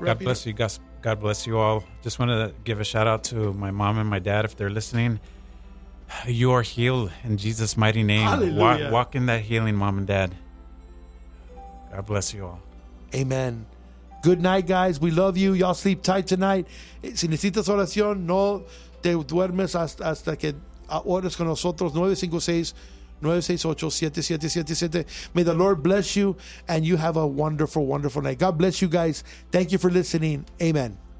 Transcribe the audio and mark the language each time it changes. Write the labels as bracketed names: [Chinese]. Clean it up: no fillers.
[English] God bless you. God bless you all. Just want to give a shout out to my mom and my dad if they're listening. You are healed in Jesus' mighty name. Hallelujah. Walk in that healing, mom and dad. God bless you all. Amen. Good night, guys. We love you. Y'all sleep tight tonight. [Spanish] Si necesitas oración, no te duermes hasta que ores con nosotros. 956-968-7777. [English] May the Lord bless you, and you have a wonderful, wonderful night. God bless you, guys. Thank you for listening. Amen.